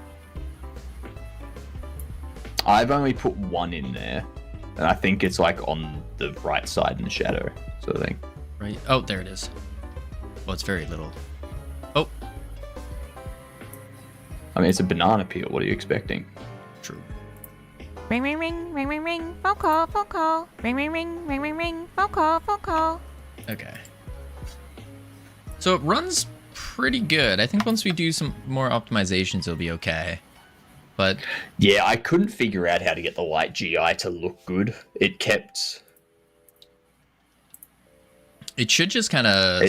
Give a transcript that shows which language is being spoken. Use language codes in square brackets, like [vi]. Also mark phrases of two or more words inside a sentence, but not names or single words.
[en] I've only put one in there. And I think it's like on the right side in the shadow, sort of thing. Right. Oh, there it is. Well, it's very little. Oh, I mean, it's a banana peel. What are you expecting? true. Ring, ring, ring, ring, ring, ring. Phone call, phone call. Ring, ring, ring, ring, ring, ring. Phone call, phone call. Okay. So it runs pretty good. I think once we do some more optimizations, it'll be okay. But Yeah, I couldn't figure out how to get the light GI to look good. It kept... it should just kind of